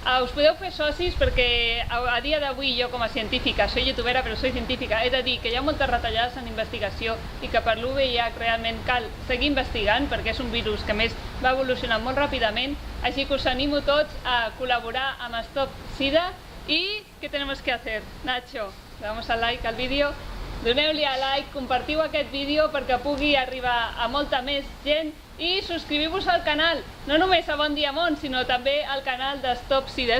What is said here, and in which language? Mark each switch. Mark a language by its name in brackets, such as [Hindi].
[Catalan] Us podeu fer socis perquè a dia d'avui jo, com a científica, [Spanish] soy youtubera [Catalan] però [Spanish] soy científica, [Catalan] he de dir que hi ha moltes retallades en investigació i que per l'VIH realment cal seguir investigant perquè és un virus que més va evolucionant molt ràpidament, així que us animo tots a col·laborar amb Stop Sida. [Spanish] ¿Y qué tenemos que hacer, Nacho? Le damos a like al vídeo, [Catalan] doneu-li a like, compartiu aquest vídeo perquè pugui arribar a molta més gent, i subscriviu-vos al canal, no només a Bon Dia Món, sinó també al canal de Stop Sida.